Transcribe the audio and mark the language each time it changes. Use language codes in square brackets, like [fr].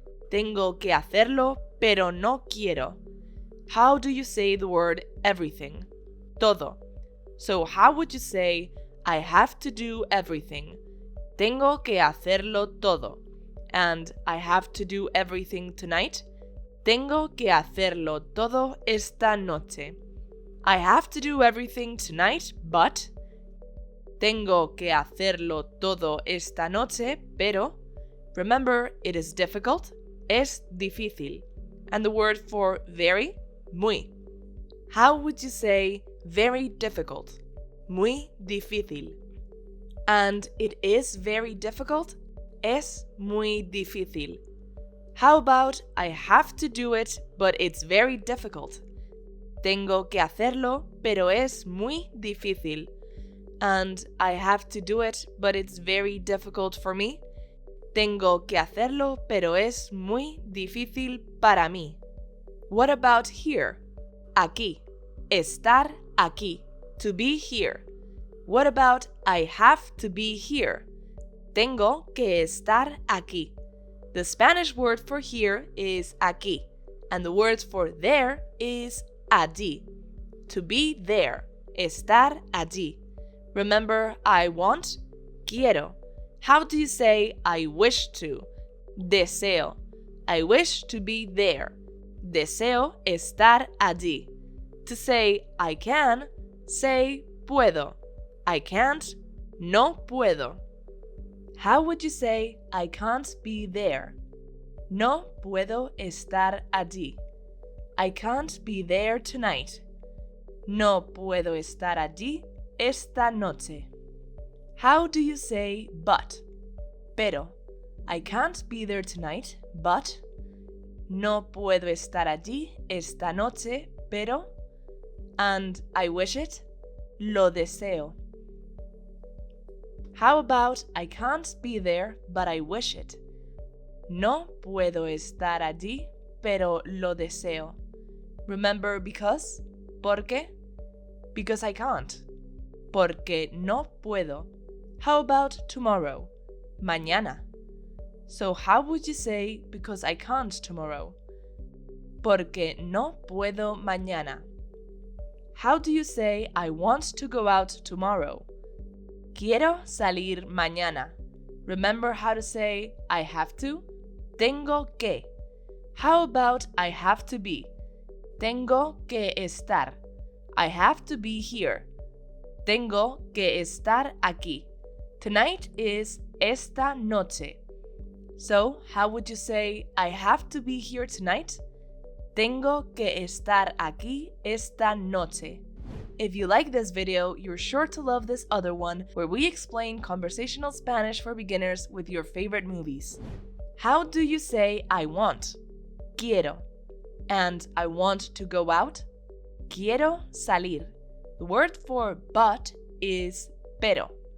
[es] Tengo que hacerlo, pero no quiero. [en] How do you say the word everything? Todo. So how would you say I have to do everything? [es] Tengo que hacerlo todo. [en] And I have to do everything tonight? [es] Tengo que hacerlo todo esta noche. [en] I have to do everything tonight, but. [es] Tengo que hacerlo todo esta noche, pero. [en] Remember, it is difficult. [es] Es difícil. [en] And the word for very, muy. How would you say very difficult? [es] Muy difícil. [en] And it is very difficult. [es] Es muy difícil. [en] How about I have to do it, but it's very difficult? [es] Tengo que hacerlo, pero es muy difícil. [en] And I have to do it, but it's very difficult for me. [es] Tengo que hacerlo, pero es muy difícil para mí. [en] What about here? Aquí. [es] Estar aquí. [en] To be here. What about I have to be here? [es] Tengo que estar aquí. [en] The Spanish word for here is aquí, and the word for there is allí. To be there. [es] Estar allí. [en] Remember, I want, quiero. How do you say I wish to? Deseo. I wish to be there. [es] Deseo estar allí. [en] To say I can, say puedo. I can't, [es] no puedo. [en] How would you say I can't be there? [es] No puedo estar allí. [en] I can't be there tonight. [es] No puedo estar allí esta noche. [en] How do you say but? Pero. I can't be there tonight, but. [es] No puedo estar allí esta noche, pero. [en] And I wish it. [es] Lo deseo. [en] How about I can't be there, but I wish it? [es] No puedo estar allí, pero lo deseo. [en] Remember because? [es] ¿Por qué? [en] Because I can't. [es] Porque no puedo. [en] How about tomorrow? Mañana. So how would you say because I can't tomorrow? [es] Porque no puedo mañana. [en] How do you say I want to go out tomorrow? [es] Quiero salir mañana. [en] Remember how to say I have to? [es] Tengo que. [en] How about I have to be? [es] Tengo que estar. [en] I have to be here. [es] Tengo que estar aquí. [en] Tonight is [es] esta noche. [en] So, how would you say I have to be here tonight? [es] Tengo que estar aquí esta noche. [en] If you like this video, you're sure to love this other one where we explain conversational Spanish for beginners with your favorite movies. How do you say I want? Quiero. And I want to go out? [es] Quiero salir. [en] The word for but is pero.